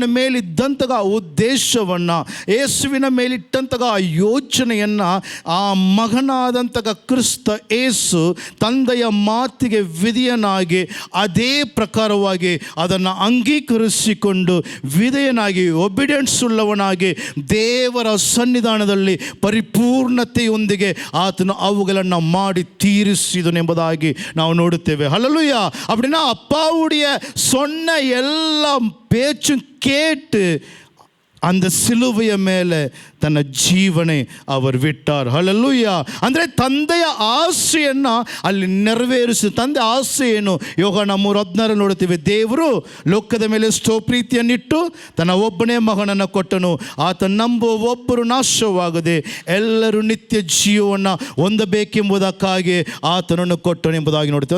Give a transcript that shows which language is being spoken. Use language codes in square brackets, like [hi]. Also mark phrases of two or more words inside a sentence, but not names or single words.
[kn] ಮೇಲಿದ್ದಂತಹ ಉದ್ದೇಶವನ್ನು, ಯೇಸುವಿನ ಮೇಲಿಟ್ಟಂತಹ ಆ ಯೋಚನೆಯನ್ನು ಆ ಮಗನಾದಂತಹ ಕ್ರಿಸ್ತ ಯೇಸು ತಂದೆಯ ಮಾತಿಗೆ ವಿಧೇಯನಾಗಿ ಅದೇ ಪ್ರಕಾರವಾಗಿ ಅದನ್ನು ಅಂಗೀಕರಿಸಿಕೊಂಡು ವಿಧೇಯನಾಗಿ ಒಬಿಡಿಯನ್ಸ್ ಉಳ್ಳವನಾಗಿ ದೇವರ ಸನ್ನಿಧಾನದಲ್ಲಿ ಪರಿಪೂರ್ಣತೆಯೊಂದಿಗೆ ಆತನು ಅವುಗಳನ್ನು ಮಾಡಿ ತೀರಿಸಿದನು ಎಂಬುದಾಗಿ ನಾವು ನೋಡುತ್ತೇವೆ. ಹಲ್ಲೆಲೂಯಾ. [ta] அப்படின்னா அப்பாவுடைய சொன்ன எல்லா பேச்சும் கேட்டு அந்த சிலுவைய மேலே [kn] ತನ್ನ ಜೀವನೇ ಅವರು ಬಿಟ್ಟಾರ್. ಹಲ್ಲೆಲೂಯಾ. ಅಂದರೆ ತಂದೆಯ ಆಸೆಯನ್ನು ಅಲ್ಲಿ ನೆರವೇರಿಸಿ, ತಂದೆ ಆಸೆ ಏನು? ಯೋಹಾನ 3:16 ನೋಡುತ್ತೀವಿ. ದೇವರು ಲೋಕದ ಮೇಲೆ ಎಷ್ಟೋ ಪ್ರೀತಿಯನ್ನಿಟ್ಟು ತನ್ನ ಒಬ್ಬನೇ ಮಗನನ್ನು ಕೊಟ್ಟನು, ಆತ ನಂಬುವ ಒಬ್ಬರು ನಾಶವಾಗದೆ ಎಲ್ಲರೂ ನಿತ್ಯ ಜೀವವನ್ನು ಹೊಂದಬೇಕೆಂಬುದಕ್ಕಾಗಿ ಆತನನ್ನು ಕೊಟ್ಟನು ಎಂಬುದಾಗಿ ನೋಡ್ತೀವಿ.